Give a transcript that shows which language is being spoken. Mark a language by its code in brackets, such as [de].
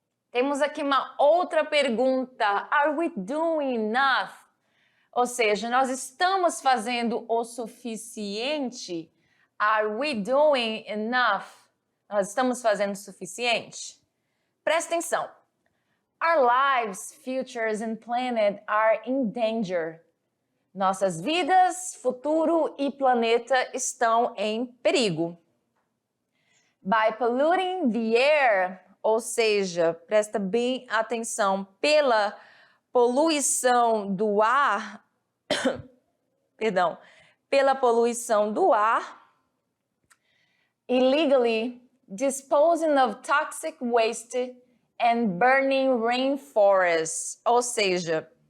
[pt] Temos aqui uma outra pergunta. [en] Are we doing enough? [pt] Ou seja, nós estamos fazendo o suficiente? [en] Are we doing enough? [pt] Nós estamos fazendo o suficiente? Presta atenção. [en] Our lives, futures and planet are in danger. [pt] Nossas vidas, futuro e planeta estão em perigo. [en] By polluting the air, [pt] ou seja, presta bem atenção, pela poluição do ar, pela poluição do ar, [en] illegally disposing of toxic waste and burning rainforests, [pt] ou seja,